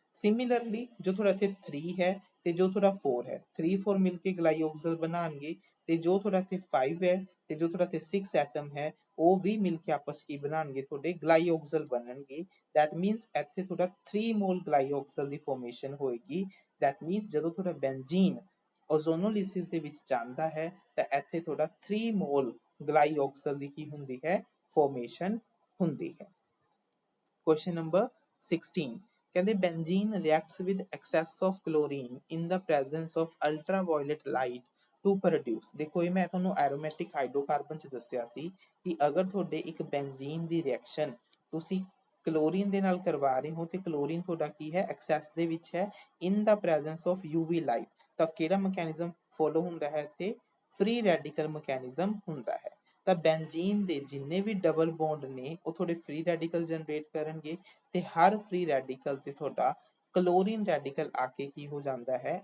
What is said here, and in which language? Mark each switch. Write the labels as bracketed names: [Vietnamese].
[Punjabi] Similarly ਜੋ ਤੁਹਾਡਾ ਇੱਥੇ 3 ਹੈ ਤੇ ਜੋ ਤੁਹਾਡਾ 4 ਹੈ, 3 4 ਮਿਲ ਕੇ ਗਲਾਈਆਕਸਲ ਬਣਾਉਣਗੇ, ਤੇ ਜੋ ਤੁਹਾਡਾ ਇੱਥੇ 5 ਹੈ ਤੇ ਜੋ ਤੁਹਾਡਾ ਇੱਥੇ 6 ਐਟਮ ਹੈ ਉਹ ਵੀ ਮਿਲ ਕੇ ਆਪਸ ਕੀ ਬਣਾਉਣਗੇ, ਤੁਹਾਡੇ ਗਲਾਈਆਕਸਲ ਬਣਨਗੇ। [English] that means [Punjabi] ਇੱਥੇ ਤੁਹਾਡਾ 3 ਮੋਲ ਗਲਾਈਆਕਸਲ ਦੀ ਫਾਰਮੇਸ਼ਨ ਹੋਏਗੀ। [English] that means [Punjabi] ਜਦੋਂ ਤੁਹਾਡਾ ਬੈਂਜ਼ੀਨ ਓਜ਼ੋਨੋਲਿਸਿਸ ਦੇ ਵਿੱਚ ਜਾਂਦਾ ਹੈ ਤਾਂ ਇੱਥੇ ਤੁਹਾਡਾ 3 ਮੋਲ ਗਲਾਈਆਕਸਲ ਦੀ ਕੀ ਹੁੰਦੀ ਹੈ, ਫਾਰਮੇਸ਼ਨ ਹੁੰਦੀ ਹੈ। [English] Question number 16 कहते benzene reacts with excess of chlorine in the presence of ultraviolet light to produce. [Hindi] देखो ये मैं [Punjabi] ਤੁਹਾਨੂੰ ਐਰੋਮੈਟਿਕ ਹਾਈਡਰੋਕਾਰਬਨ ਚ ਦੱਸਿਆ ਸੀ ਕਿ ਅਗਰ ਤੁਹਾਡੇ ਇੱਕ ਬੈਂਜ਼ੀਨ ਦੀ ਰਿਐਕਸ਼ਨ ਤੁਸੀਂ ਕਲੋਰੀਨ ਦੇ ਨਾਲ ਕਰਵਾ ਰਹੇ ਹੋ ਤੇ ਕਲੋਰੀਨ ਤੁਹਾਡਾ ਕੀ ਹੈ ਐਕਸੈਸ ਦੇ ਵਿੱਚ ਹੈ [English] in the presence of UV light, [Punjabi] ਤਾਂ ਕਿਹੜਾ ਮੈਕੈਨਿਜ਼ਮ ਫੋਲੋ ਹੁੰਦਾ ਹੈ ਇੱਥੇ? ਫ੍ਰੀ ਰੈਡੀਕਲ ਮੈਕੈਨਿਜ਼ਮ ਹੁੰਦਾ ਹੈ। ਤਾਂ ਬੈਂਜ਼ੀਨ ਦੇ ਜਿੰਨੇ ਵੀ ਡਬਲ ਬੌਂਡ ਨੇ ਉਹ ਤੁਹਾਡੇ ਫ੍ਰੀ ਰੈਡੀਕਲ ਜਨਰੇਟ ਕਰਨਗੇ ਤੇ ਹਰ ਫ੍ਰੀ ਰੈਡੀਕਲ ਤੇ ਤੁਹਾਡਾ ਕਲੋਰੀਨ ਰੈਡੀਕਲ ਆ ਕੇ ਕੀ ਹੋ ਜਾਂਦਾ ਹੈ?